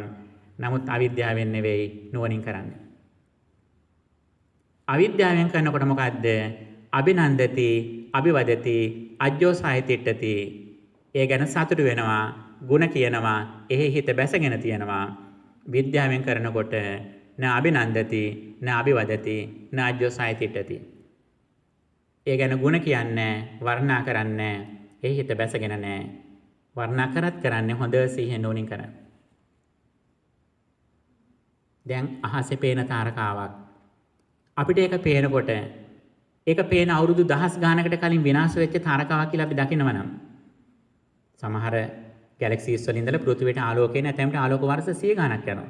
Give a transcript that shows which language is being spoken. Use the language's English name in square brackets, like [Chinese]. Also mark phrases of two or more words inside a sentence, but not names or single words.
[Sinhala] නමුත් අවිද්‍යාවෙන් නෙවෙයි නුවණින් කරන්නේ. අවිද්‍යාවෙන් කරනකොට මොකද්ද? [Pali] අභිනන්දති, අභිවදති, අජ්ජෝසායතිට්ඨති. [Sinhala] ඒ ගැන සතුට වෙනවා, ಗುಣ කියනවා, එහි හිත බැසගෙන තියෙනවා. විද්‍යාවෙන් කරනකොට [Pali] න අභිනන්දති, න අභිවදති, න අජ්ජෝසායතිට්ඨති. [Sinhala] ඒ ගැන ಗುಣ කියන්නේ, වර්ණනා කරන්නේ, එහි හිත බැසගෙන නැහැ. වර්ණනා කරත් කරන්නේ හොඳ සිහියෙන් නුවණින් කරන්නේ. දැන් අහසේ පේන තාරකාවක් අපිට ඒක පේනකොට ඒක පේන අවුරුදු දහස් ගානකට කලින් විනාශ වෙච්ච තාරකාවක් කියලා අපි දකිනවා නම් සමහර ගැලැක්සිස් වල ඉඳලා පෘථිවියට ආලෝකය නැතැම්ට ආලෝක වර්ෂ 100 ගානක් යනවා.